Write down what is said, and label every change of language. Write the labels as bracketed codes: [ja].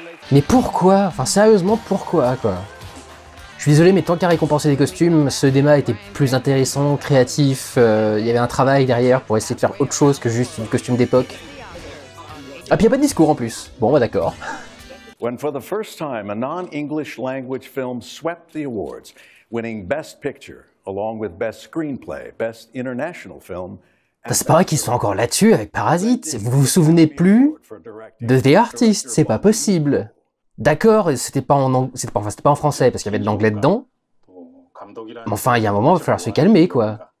[fr] Mais pourquoi? Enfin, sérieusement, pourquoi, quoi? Je suis désolé, mais tant qu'à récompenser des costumes, ce débat était plus intéressant, créatif, il y avait un travail derrière pour essayer de faire autre chose que juste une costume d'époque. Ah, puis il n'y a pas de discours en plus. Bon, bah d'accord. [en] When for the first time, a non-English language film swept the awards, winning Best Picture, along with Best Screenplay, Best International Film. [fr] C'est pas vrai qu'ils sont encore là-dessus avec Parasite. Vous vous souvenez plus de The Artist, c'est pas possible. D'accord, c'était pas en français, parce qu'il y avait de l'anglais dedans. Mais enfin, il y a un moment, il va falloir se calmer, quoi.